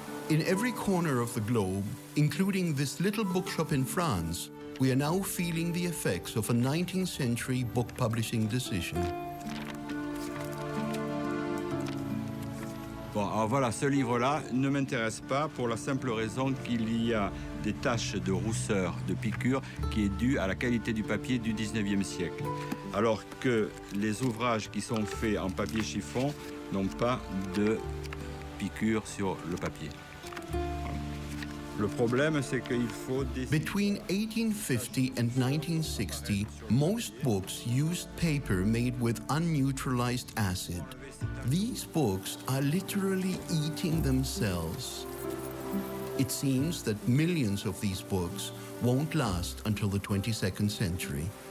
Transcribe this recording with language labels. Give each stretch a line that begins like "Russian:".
English: In every corner of the globe, including this little bookshop in France, we are now feeling the effects of a 19th century book publishing decision.
French: Bon, alors voilà, ce livre-là ne m'intéresse pas pour la simple raison qu'il y a des taches de rousseur, de piqûre, qui est due à la qualité du papier du 19e siècle. Alors que les ouvrages qui sont faits en papier chiffon n'ont pas de piqûre sur le papier. Le problème, c'est qu'il faut
English: Between 1850 and 1960, most books used paper made with unneutralized acid. These books are literally eating themselves. It seems that millions of these books won't last until the 22nd century.